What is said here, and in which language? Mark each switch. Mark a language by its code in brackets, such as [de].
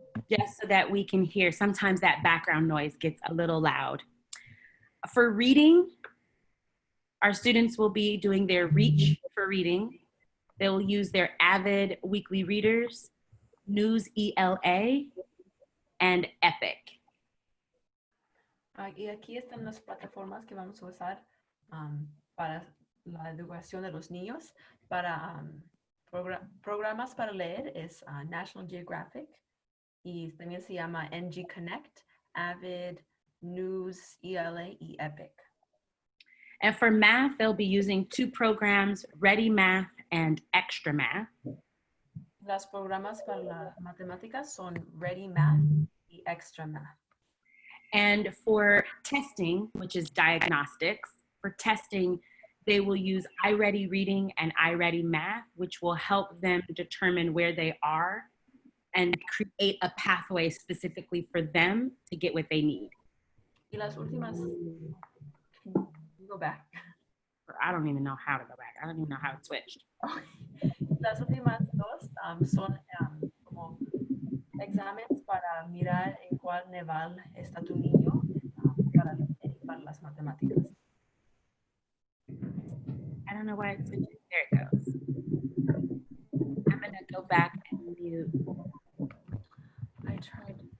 [en] Just so that we can hear. Sometimes that background noise gets a little loud. For reading, our students will be doing their reach for reading. They'll use their Avid weekly readers, News ELA, and Epic. [es] Y aquí están las plataformas que vamos a usar para la educación de los niños. Para programas para leer es National Geographic y también se llama NG Connect, Avid, News, ELA y Epic. [en] And for math, they'll be using 2 programs, Ready Math and Extra Math. [es] Los programas para la matemáticas son Ready Math y Extra Math. [en] And for testing, which is diagnostics, for testing, they will use iReady Reading and iReady Math, which will help them determine where they are and create a pathway specifically for them to get what they need. [es] Y las últimas, [en] go back. I don't even know how to go back. I don't even know how it switched. [es] Las últimas 2 son como exámenes para mirar en cuál nivel está tu niño para las matemáticas. [en] I don't know why it switches. There it goes. I'm going to go back and mute. I tried.